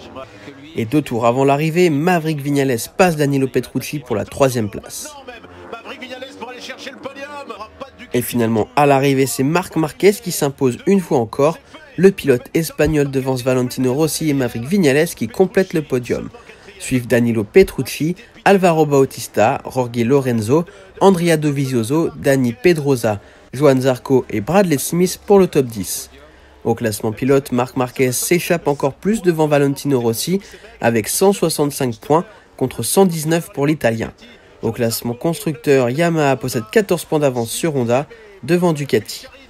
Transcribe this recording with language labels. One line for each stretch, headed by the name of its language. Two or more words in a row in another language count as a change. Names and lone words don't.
French: Et 2 tours avant l'arrivée, Maverick Viñales passe Danilo Petrucci pour la 3e place. Et finalement, à l'arrivée, c'est Marc Marquez qui s'impose une fois encore. Le pilote espagnol devance Valentino Rossi et Maverick Viñales qui complètent le podium. Suivent Danilo Petrucci, Álvaro Bautista, Jorge Lorenzo, Andrea Dovizioso, Dani Pedrosa, Johan Zarco et Bradley Smith pour le top 10. Au classement pilote, Marc Marquez s'échappe encore plus devant Valentino Rossi avec 165 points contre 119 pour l'Italien. Au classement constructeur, Yamaha possède 14 points d'avance sur Honda devant Ducati.